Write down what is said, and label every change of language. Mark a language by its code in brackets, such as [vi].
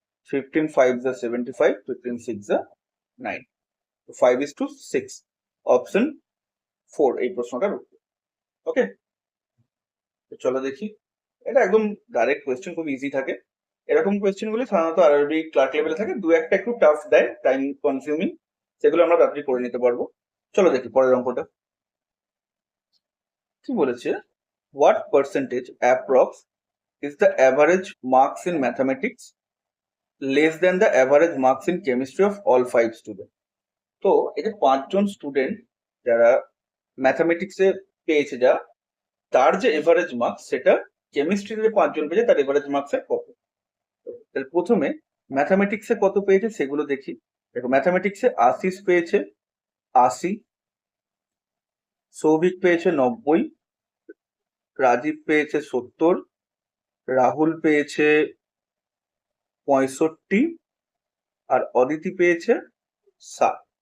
[bn] 15 5 যা 75, 15 6 যা 9, 5:6। অপশন 4 এই প্রশ্নটার উত্তর। ওকে, চলো দেখি, এটা একদম ডাইরেক্ট কোয়েশ্চেন, খুব ইজি থাকে। এরকম কোয়েশ্চেন গুলি সাধারণত আরবি ক্লার্ক লেভেলে থাকে, দু একটা একটু টাফ দেয়, টাইম কনজিউমিং, সেগুলো আমরা তাড়াতাড়ি করে নিতে পারবো। চলো দেখি পরের অঙ্কটা কি বলেছে, [en] What percentage approx is the average marks in mathematics less than the average marks in chemistry of all 5 students. [bn] তো এই যে 5জন স্টুডেন্ট যারা ম্যাথামেটিক্সে পেয়েছে, যা তার যে এভারেজ মার্কস সেটা কেমিস্ট্রিতে 5জন পেয়েছে তার এভারেজ মার্কস কত। তাহলে প্রথমে ম্যাথামেটিক্সে কত পেয়েছে সেগুলো দেখি। দেখো ম্যাথামেটিক্সে আশিস পেয়েছে 80, সৌভিক পেয়েছে 90, রাজীব পেয়েছে 70, রাহুল পেয়েছে 65, আর অদিতি পেয়েছে 7।